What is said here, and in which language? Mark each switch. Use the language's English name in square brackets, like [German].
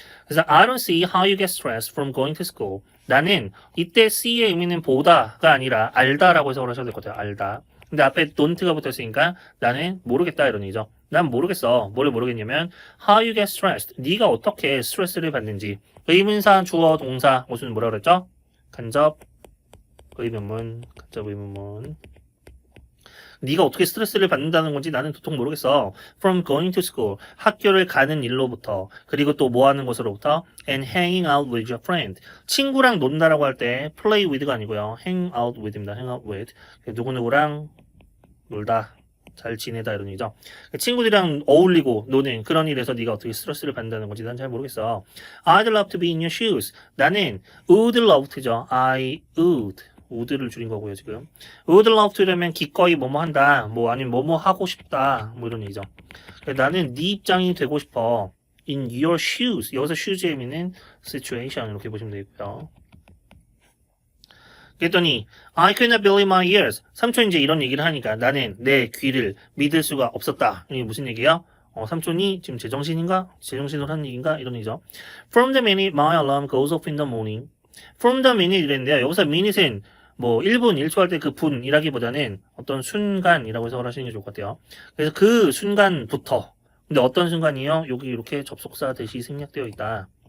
[Korean] 그래서 [English] I don't see how you get stressed from going to school. [Korean] 나는 이때 see의 의미는 보다가 아니라 알다라고 해석을 하셔도 될 것 같아요. 알다. 근데 앞에 don't가 붙었으니까 나는 모르겠다 이런 얘기죠. 난 모르겠어. 뭐를 모르겠냐면 [English] how you get stressed. [Korean] 네가 어떻게 스트레스를 받는지. 의문사, 주어, 동사. 무슨 뭐라 그랬죠? 간접 의문문, 간접 의문문. 네가 어떻게 스트레스를 받는다는 건지 나는 도통 모르겠어. [English] From going to school, [Korean] 학교를 가는 일로부터, 그리고 또 뭐 하는 것으로부터, [English] and hanging out with your friend. [Korean] 친구랑 논다라고 할 때 play with가 아니고요. [English] hang out with입니다. hang out with. [Korean] 누구누구랑 놀다. 잘 지내다 이런 얘기죠. 친구들이랑 어울리고 노는 그런 일에서 네가 어떻게 스트레스를 받는다는 건지 난 잘 모르겠어. [English] I'd love to be in your shoes. [Korean] 나는 would love to죠. [English] I would. [Korean] would를 줄인 거고요 지금. would love to라면 기꺼이 뭐뭐 한다. 뭐 아니면 뭐뭐 하고 싶다. 뭐 이런 얘기죠. 나는 네 입장이 되고 싶어. [English] In your shoes. [Korean] 여기서 shoes의 의미는 situation 이렇게 보시면 되겠고요. 그랬더니 [English] I could not believe my ears. [Korean] 삼촌이 이제 이런 얘기를 하니까 나는 내 귀를 믿을 수가 없었다. 이게 무슨 얘기야? 삼촌이 지금 제정신인가? 제정신으로 하는 얘기인가? 이런 얘기죠. [English] From the minute my alarm goes off in the morning. From the minute [Korean] 이랬는데요. 여기서 minute은 뭐 1분, 1초 할 때 그 분이라기보다는 어떤 순간이라고 해석을 하시는 게 좋을 것 같아요. 그래서 그 순간부터. 근데 어떤 순간이요? 여기 이렇게 접속사 대시 생략되어 있다.